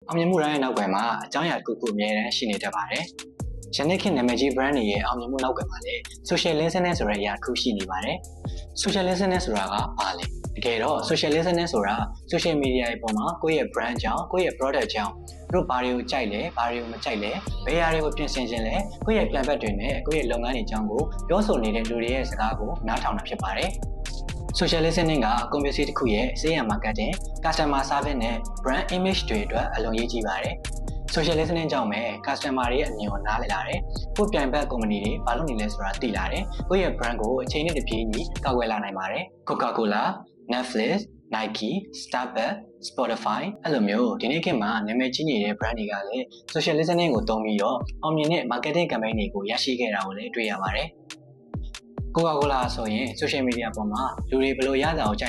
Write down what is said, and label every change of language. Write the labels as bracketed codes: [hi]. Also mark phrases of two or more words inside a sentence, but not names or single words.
[my] အောင်မြင်မှုတိုင်းရဲ့နောက်ကွယ်မှာအကြောင်းအရာတစ်ခုခုအများတန်းရှိနေတတ်ပါတယ်။ယနေ့ခေတ်နာမည်ကြီး brand တွေရဲ့အောင်မြင်မှုနောက်ကွယ်မှာလည်း [en] social listening [my] ဆိုတဲ့အရာတစ်ခုရှိနေပါတယ်။ [en] social listening [my] ဆိုတာကဘာလဲ။တကယ်တော့ [en] social listening [my] ဆိုတာ [en] social media [my] ရဲ့ပုံမှာကိုယ့်ရဲ့ brand ကြောင့်ကိုယ့်ရဲ့ product ကြောင့်တို့ဘာတွေကိုကြိုက်လဲဘာတွေကိုမကြိုက်လဲဘယ်အရာတွေကိုပြင်ဆင်ခြင်းလဲကိုယ့်ရဲ့plan ဘက်တွေနဲ့ကိုယ့်ရဲ့လုပ်ငန်းတွေအကြောင်းကိုပြော ဆိုနေတဲ့လူတွေရဲ့စကားကိုနားထောင်တာဖြစ်ပါတယ်။ [en] social listening [my] က community တစ်ခုရဲ့ [en] sales marketing, customer service [my] နဲ့ [en] brand image [my] တွေအတွက်အလွန်ရေးကြီးပါတယ်။ [en] social listening [my] ကြောင့်ပဲ customer တွေရဲ့အမြင်ကိုနားလည်လာတယ်။ကိုယ့်ပြိုင်ဘက် company တွေဘာလုပ်နေလဲဆိုတာသိလာတယ်။ကိုယ့်ရဲ့ brand ကိုအချိန်နဲ့တပြေးညီကာကွယ်လာနိုင်ပါတယ်။ Coca-Cola, Netflix, Nike, Starbucks, Spotify အဲ့လိုမျိုးဒီနေ့ခေတ်မှာနာမည်ကြီးနေတဲ့ brand တွေကလည်း [en] social listening [my] ကိုသုံးပြီးတော့အောင်မြင်တဲ့ [en] marketing campaign [my] တွေကိုရရှိခဲ့တာကိုလည်းတွေ့ရပါတယ်။ Coca-Cola ဆိုရင် [en] social media [my] ပေါ်မှာလူတွေဘယ်လိုရတာကိုကြိုက်